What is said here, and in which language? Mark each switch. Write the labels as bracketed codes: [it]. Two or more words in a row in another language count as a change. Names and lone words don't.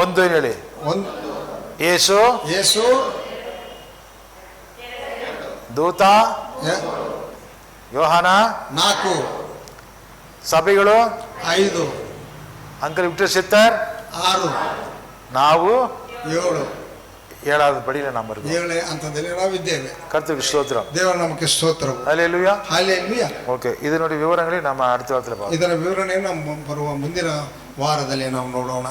[kn] ಒಂದು ಹೇಳಿ. ಒಂದು ಯೇಸು ಯೇಸು ದೂತ, ಯ- ಯೋಹಾನ, 4, ಸಭೆಗಳು, 5, ಅಂಕಲ್ ವಿಕ್ಟರ್ ಸಿತ್ತರ್, 6, ನಾವು 7, [ta] 7வது படியில நாம் இருக்கோம். [kn] 7 ಹಂತದಲ್ಲಿ ನಾವಿದ್ದೇವೆ. [ta] கர்த்தருக்கு ஸ்தோத்திரம். [kn] ದೇವರ ನಮಗೆ ಸ್ತೋತ್ರವು. [ta] ஹல்லேலூயா. [kn] ಹಲ್ಲೆಲೂಯಾ. [ta] ஓகே, இதனுடைய விவரங்களை நம்ம அடுத்த வாரத்தில் பார்ப்போம். [kn] ಇದರ ವಿವರಣೆಯನ್ನು ನಾವು ಬರುವ ಮುಂದಿನ ವಾರದಲ್ಲಿ ನಾವು ನೋಡೋಣ.